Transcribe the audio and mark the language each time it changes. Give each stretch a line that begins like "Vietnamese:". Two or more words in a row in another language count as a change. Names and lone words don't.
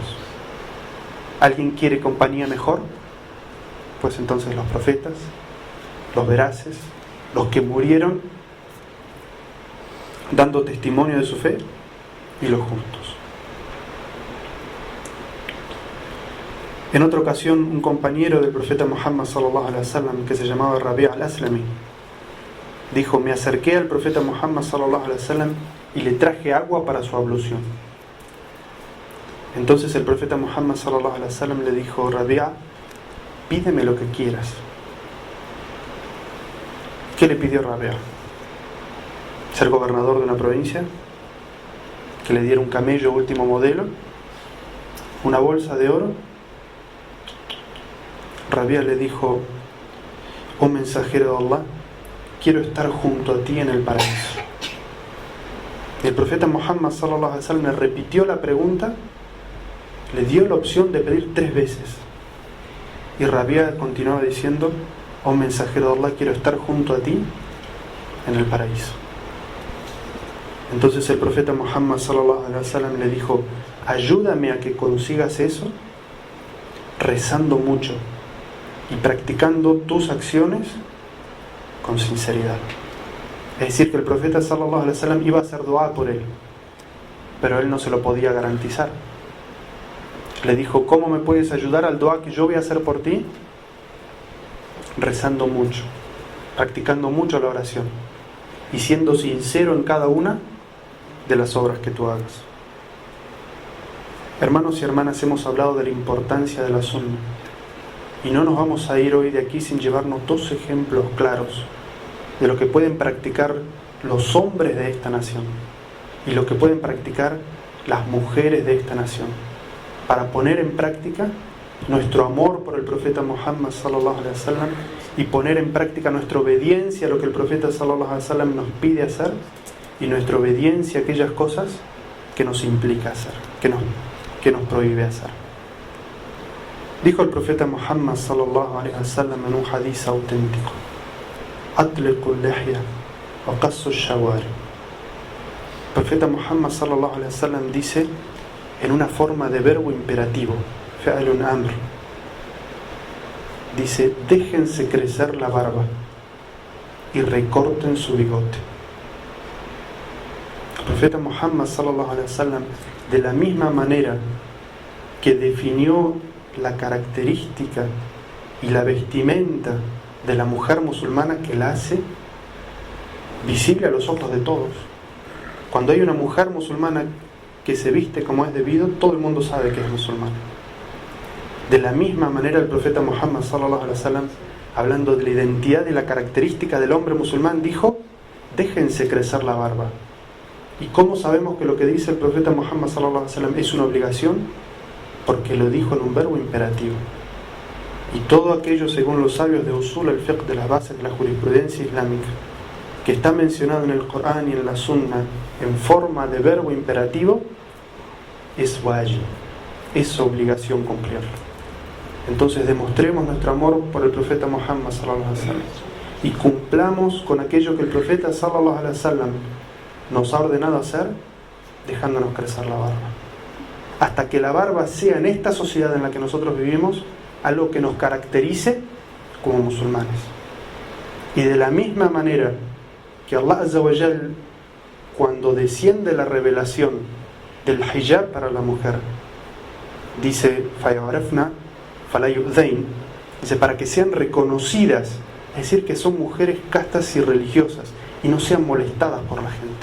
Spanish: ¿Alguien quiere compañía mejor? Pues entonces los profetas, los veraces, los que murieron dando testimonio de su fe, y los justos. En otra ocasión, un compañero del profeta Muhammad
Arabic: صلى الله عليه وسلم,
Spanish: que se llamaba Rabi' al-Aslami, dijo: me acerqué al profeta Muhammad
Arabic: صلى الله عليه وسلم
Spanish: y le traje agua para su ablución. Entonces el profeta Muhammad
Arabic: صلى الله عليه وسلم
Spanish: le dijo: Rabi', pídeme lo que quieras. ¿Qué le pidió Rabi'? ¿Ser gobernador de una provincia? ¿Que le diera un camello último modelo? ¿Una bolsa de oro? Rabi' le dijo: oh mensajero de Allah, quiero estar junto a ti en el paraíso. El profeta Muhammad
Arabic: صلى الله عليه وسلم
Spanish: le repitió la pregunta, le dio la opción de pedir 3 veces, y Rabi' continuaba diciendo: oh mensajero de Allah, quiero estar junto a ti en el paraíso. Entonces el profeta Muhammad
Arabic: صلى الله عليه وسلم
Spanish: le dijo: ayúdame a que consigas eso rezando mucho y practicando tus acciones con sinceridad. Es decir, que el profeta
Arabic: صلى الله عليه وسلم
Spanish: iba a hacer dua por él, pero él no se lo podía garantizar. Le dijo: ¿cómo me puedes ayudar al dua que yo voy a hacer por ti? Rezando mucho, practicando mucho la oración y siendo sincero en cada una de las obras que tú hagas. Hermanos y hermanas, hemos hablado de la importancia de la sunna, y no nos vamos a ir hoy de aquí sin llevarnos 2 ejemplos claros de lo que pueden practicar los hombres de esta nación y lo que pueden practicar las mujeres de esta nación, para poner en práctica nuestro amor por el profeta Muhammad
Arabic: صلى الله عليه وسلم
Spanish: y poner en práctica nuestra obediencia a lo que el profeta
Arabic: صلى الله عليه وسلم
Spanish: nos pide hacer, y nuestra obediencia a aquellas cosas que nos implica hacer, que nos prohíbe hacer. Dijo el profeta Muhammad
Arabic: صلى الله عليه وسلم
Spanish: en un hadith auténtico:
Arabic: أطلقوا اللحى وقصوا الشوارب.
Spanish: El profeta Muhammad
Arabic: صلى الله عليه وسلم
Spanish: dice en una forma de verbo imperativo,
Arabic: فعل أمر,
Spanish: dice: déjense crecer la barba y recorten su bigote. El profeta Muhammad
Arabic: صلى الله عليه وسلم,
Spanish: de la misma manera que definió la característica y la vestimenta de la mujer musulmana, que la hace visible a los ojos de todos. Cuando hay una mujer musulmana que se viste como es debido, todo el mundo sabe que es musulmana. De la misma manera el profeta Muhammad
Arabic: صلى الله عليه وسلم,
Spanish: hablando de la identidad y la característica del hombre musulmán, dijo: déjense crecer la barba. ¿Y cómo sabemos que lo que dice el profeta Muhammad
Arabic: صلى الله عليه وسلم
Spanish: es una obligación? Porque lo dijo en un verbo imperativo. Y todo aquello, según los sabios de
Arabic: أصول الفقه,
Spanish: de las bases de la jurisprudencia islámica, que está mencionado en el Corán y en la Sunna en forma de verbo imperativo, es wajib, es obligación cumplirlo. Entonces demostremos nuestro amor por el profeta Muhammad
Arabic: صلى الله عليه وسلم
Spanish: y cumplamos con aquello que el profeta
Arabic: صلى الله عليه وسلم
Spanish: nos ha ordenado hacer, dejándonos crecer la barba, hasta que la barba sea, en esta sociedad en la que nosotros vivimos, algo que nos caracterice como musulmanes. Y de la misma manera que
Arabic: الله عز وجل,
Spanish: cuando desciende la revelación del hijab para la mujer, dice:
Arabic: فيعرفن فلا يؤذين,
Spanish: dice, para que sean reconocidas, es decir, que son mujeres castas y religiosas y no sean molestadas por la gente.